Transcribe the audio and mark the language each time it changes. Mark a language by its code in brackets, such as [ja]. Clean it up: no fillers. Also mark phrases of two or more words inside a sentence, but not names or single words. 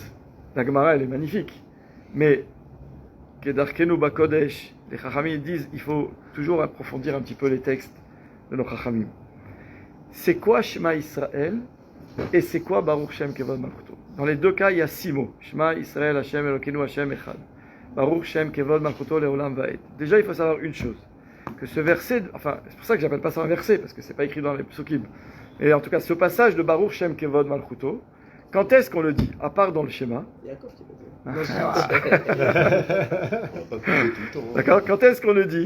[fr] La Gemara, elle est magnifique. Mais, [he] כדרכנו בקודש, [fr] les Chachamim disent, il faut toujours approfondir un petit peu les textes de nos Chachamim. C'est quoi [he] שמע ישראל [fr] et c'est quoi [he] ברוך שם כבוד מלכותו? [fr] Dans les deux cas, il y a 6 mots. [he] שמע ישראל השם אלוקינו השם אחד ברוך שם כבוד מלכותו לעולם ועד. [fr] Déjà, il faut savoir une chose. Que ce verset, enfin, c'est pour ça que j'appelle pas ça un verset, parce que c'est pas écrit dans les psukim. Et en tout cas, ce passage de [he] ברוך שם כבוד מלכותו, [fr] quand est-ce qu'on le dit? À part dans le schéma. D'accord. Quand est-ce qu'on le dit?